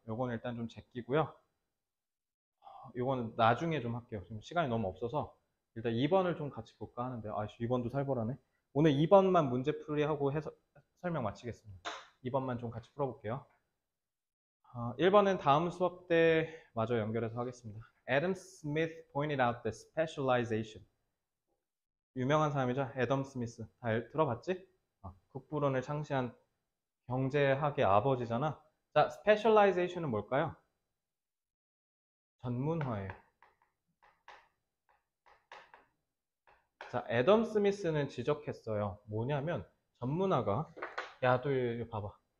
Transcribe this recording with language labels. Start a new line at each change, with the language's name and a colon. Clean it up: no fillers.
Korean: 요거는 일단 좀 제끼고요. 요거는 나중에 좀 할게요. 지금 시간이 너무 없어서 일단 2번을 좀 같이 볼까 하는데 2번도 살벌하네. 오늘 2번만 문제풀이하고 해서 설명 마치겠습니다. 2번만 좀 같이 풀어볼게요. 1번은 다음 수업 때 마저 연결해서 하겠습니다.
English: Adam Smith pointed out the specialization.
Korean: 유명한 사람이죠. 애덤 스미스. 다 들어봤지? 국부론을 창시한 경제학의 아버지잖아. 자, specialization은 뭘까요? 전문화예요. 자, 애덤 스미스는 지적했어요. 뭐냐면 전문화가 또 이거 봐봐.